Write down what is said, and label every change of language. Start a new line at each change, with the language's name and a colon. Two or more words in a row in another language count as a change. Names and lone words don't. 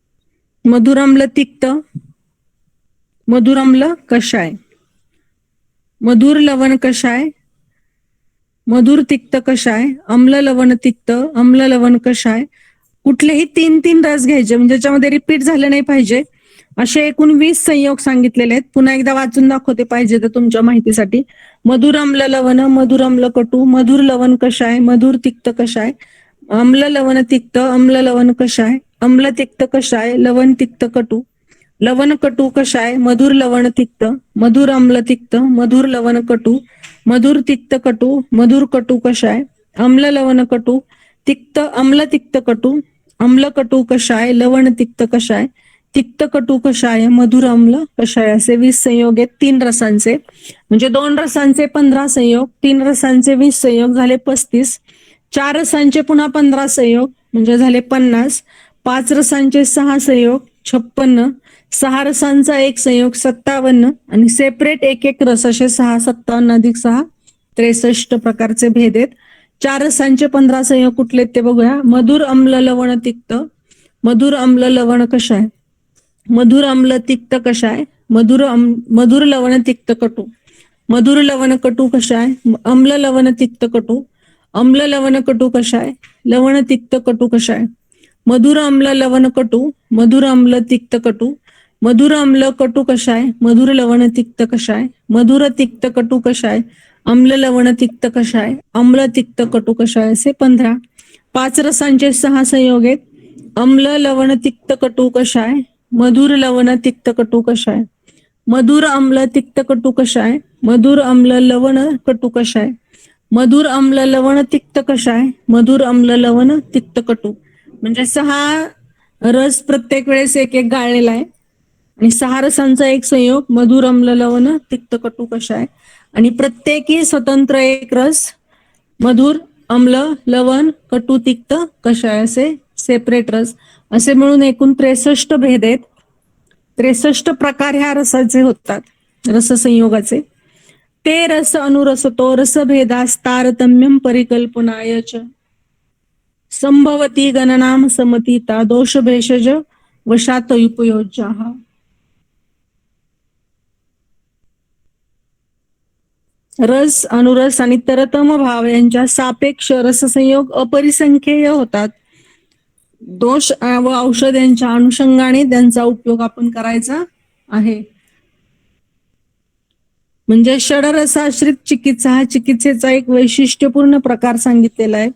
Marathi: मधुर अम्ल तिक्त, मधुर अम्ल कषाय. मधुर लवण कषाय, मधुर तिक्त कषाय, अम्ल लवण तिक्त, अम्ल लवण कषाय. कुठलेही 3-3 रस घ्यायचे, म्हणजे ज्याच्यामध्ये रिपीट झाले नाही पाहिजे. असे एकूण 20 संयोग सांगितलेले आहेत. पुन्हा एकदा वाचून दाखवते पाहिजे तर तुमच्या माहितीसाठी. मधुर अम्ल लवण, मधुर अम्ल कटू, मधुर लवण कषाय, मधुर तिक्त कषाय, अम्ल लवण तिक्त, अम्ल लवण कषाय, अम्ल तिक्त कषाय, लवण तिक्त कटू, लवण कटू कषाय, मधुर लवण तिक्त, मधुर अम्ल तिक्त, मधुर लवण कटू, मधुर तिक्त कटू, मधुर कटू कषाय, अम्ल लवण कटू, तिक्त अम्ल तिक्त कटू, अम्ल कटू कषाय, लवण तिक्त कषाय, तिक्त कटू कषाय, मधुर अम्ल कषाय. असे 20 संयोग आहेत 3 रसांचे. म्हणजे 2 रसांचे 15 संयोग, 3 रसांचे 20 संयोग झाले 35, 4 रसांचे पुन्हा 15 संयोग म्हणजे झाले 50, 5 रसांचे 6 संयोग 56, 6 रसांचा 1 संयोग 57 आणि सेपरेट एक एक रस असे 6, 57 अधिक 6 63 प्रकारचे भेद आहेत. 4 रसांचे 15 संयोग कुठले ते बघूया. मधुर अम्ल लवण तिक्त, मधुर अम्ल लवण कषाय, मधुर अम्ल तिक्त कषाय, मधुर लवण तिक्त कटू, मधुर लवण कटू कषाय, अम्ल लवण तिक्त कटू, अम्ल लवण कटू कषाय, लवण तिक्त कटू कषाय, मधुर अम्ल लवण कटू, मधुर अम्ल तिक्त कटू, मधुर अम्ल कटू कषाय, मधुर लवण तिक्त कषाय, मधुर तिक्त कटू कषाय, अम्ल लवण तिक्त कषाय, अम्ल तिक्त कटू कषाय. असे 15. 5 रसांचे 6 संयोग आहेत. अम्ल लवण तिक्त कटू कषाय, मधुर लवण तिक्त कटू कषाय, मधुर अम्ल तिक्त कटू कषाय, मधुर अम्ल लवण कटू कषाय, मधुर अम्ल लवण तिक्त कषाय, मधुर अम्ल लवण तिक्त कटू. म्हणजे 6 रस प्रत्येक वेळेस एक एक गाळलेला आहे आणि 6 रसांचा एक संयोग मधुर अम्ल लवण तिक्त कटू कषाय आणि प्रत्येकी स्वतंत्र एक रस मधुर अम्ल लवण कटू तिक्त कषाय असे सेपरेट रस. असे मिळून एकूण 63 भेद आहेत. 63 प्रकार ह्या रसाचे होतात रससंयोगाचे.
Sanskrit: ते रस अनुरसतो रसभेदास तारतम्यम परिकल्पनाय च संभवती गणनाम समतीता दोष भेषज वशात उपयोज्याः.
Marathi: रस अनुरस आणि तरतम भाव यांच्या सापेक्ष रससंयोग अपरिसंख्येय होतात. दोष व औषध यांच्या अनुषंगाने त्यांचा उपयोग आपण करायचा आहे. म्हणजे षडरसाश्रित चिकित्सा हा चिकित्सेचा एक वैशिष्ट्यपूर्ण प्रकार सांगितलेला आहे.